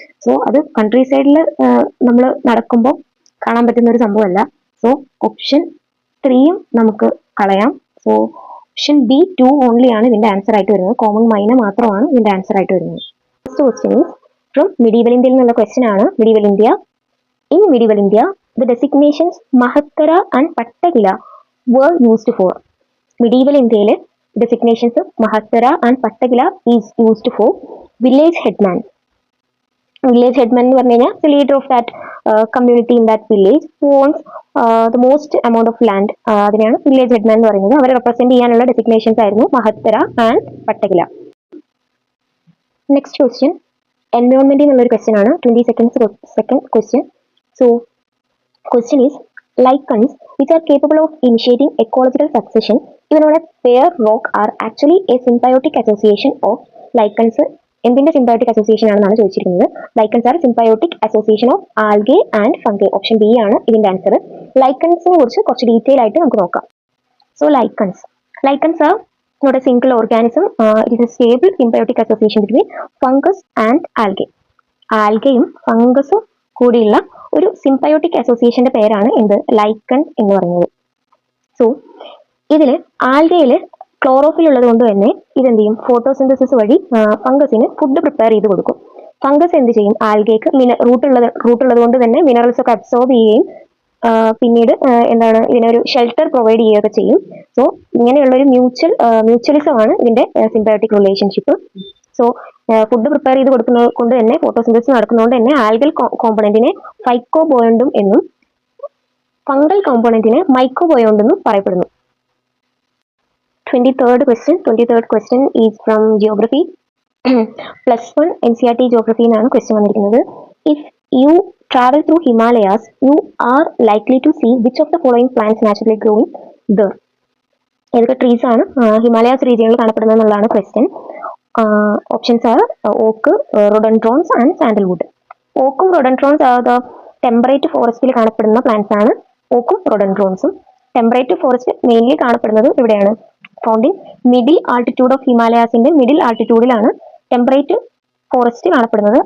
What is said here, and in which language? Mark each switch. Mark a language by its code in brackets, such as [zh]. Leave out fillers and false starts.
[ml] So അത് country സൈഡിൽ നമ്മൾ നടക്കുമ്പോൾ കാണാൻ പറ്റുന്ന ഒരു സംഭവമല്ല. സോ ഓപ്ഷൻ 3 നമുക്ക് കളയാം. സോ ഓപ്ഷൻ ബി 2 ഓൺലി ആണ് ഇതിന്റെ ആൻസർ ആയിട്ട് വരുന്നത്. കോമൺ മൈന മാത്രമാണ് ഇതിന്റെ ആൻസർ ആയിട്ട് വരുന്നത്. [en] first question is from [ml] medieval ഇന്ത്യയിൽ നിന്നുള്ള ക്വസ്റ്റ്യൻ ആണ്. [en] Medieval India. In medieval India, the designations Mahattara and Pattagila were used for. Medieval India designations Mahattara and Pattagila is used for village headman. Village headman [ml] എന്ന് പറഞ്ഞു കഴിഞ്ഞാൽ [en] the leader of that community in that village who owns the most amount of land. [ml] അതിനെയാണ് village headman എന്ന് പറയുന്നത്. അവരെ represent ചെയ്യാനുള്ള designations ആയിരുന്നു Mahattara and Pattagila. [en] Next question, [ml] environment എന്നുള്ളൊരു ക്വസ്റ്റ്യൻ ആണ്. [en] 22nd question. So, question is, lichens which are capable of initiating ecological succession, even on a bare rock, are actually a symbiotic association of lichens. [ml] എന്തിന്റെ symbiotic association ആണെന്നാണ് ചോദിച്ചിരിക്കുന്നത്. [en] lichens are symbiotic association of algae and fungi. [ml] Option B ആണ് ഇതിന്റെ answer. lichensനെ കുറിച്ച് കുറച്ച് detail ആയിട്ട് നമുക്ക് നോക്കാം. So, lichens are not a single organism. It is a stable symbiotic association between fungus and algae. ആൽഗയും ഫംഗസും കൂടിയുള്ള ഒരു സിംബയോട്ടിക് അസോസിയേഷന്റെ പേരാണ് എന്ത്? ലൈക്കൺ എന്ന് പറയുന്നത്. സോ ഇതിൽ ആൽഗയിൽ ക്ലോറോഫിൽ ഉള്ളത് കൊണ്ട് തന്നെ ഇതെന്ത് ചെയ്യും? ഫോട്ടോസിന്തസിസ് വഴി ഫംഗസിന് ഫുഡ് പ്രിപ്പയർ ചെയ്ത് കൊടുക്കും. ഫംഗസ് എന്ത് ചെയ്യും? ആൽഗയ്ക്ക് റൂട്ടുള്ളത് കൊണ്ട് തന്നെ മിനറൽസ് ഒക്കെ അബ്സോർബ് ചെയ്യുകയും പിന്നീട് എന്താണ് ഇതിനൊരു ഷെൽട്ടർ പ്രൊവൈഡ് ചെയ്യുകയൊക്കെ ചെയ്യും. സോ ഇങ്ങനെയുള്ള ഒരു മ്യൂച്വലിസം ആണ് ഇതിന്റെ symbiotic relationship. So food prepare ചെയ്ത് കൊടുക്കുന്നത് കൊണ്ട് തന്നെ ഫോട്ടോസിന്തസിസ് നടക്കുന്നതുകൊണ്ട് തന്നെ ആൽഗൽ കോമ്പണന്റിനെ ഫൈക്കോബോയണ്ടും എന്നും ഫംഗൽ കോമ്പണന്റിനെ മൈക്കോബോയണ്ട് എന്നും പറയപ്പെടുന്നു. [en] 23rd question is from geography. [ml] +1 NCERT geography എന്നാണ് ക്വസ്റ്റ്യൻ വന്നിരിക്കുന്നത്. [en] If you travel through Himalayas, you are likely to see which of the following plants naturally growing there. [ml] ഏതൊക്കെ ട്രീസ് ആണ് ഹിമാലയാസ് റീജിയനിൽ കാണപ്പെടുന്നത് എന്നുള്ളതാണ് question. [en] Options are oak, rhododendrons and sandalwood. [ml] ഓക്കും റോഡൻഡ്രോൺസ് the temperate ഫോറസ്റ്റിൽ കാണപ്പെടുന്ന plants ആണ് ഓക്കും റോഡൻഡ്രോൺസും. ടെമ്പറേറ്റ് ഫോറസ്റ്റ് മെയിൻലി കാണപ്പെടുന്നത് എവിടെയാണ്? [en] found in middle altitude of [ml] ഹിമാലയാസിന്റെ middle ആൾട്ടിറ്റ്യൂഡിലാണ് temperate forest കാണപ്പെടുന്നത്.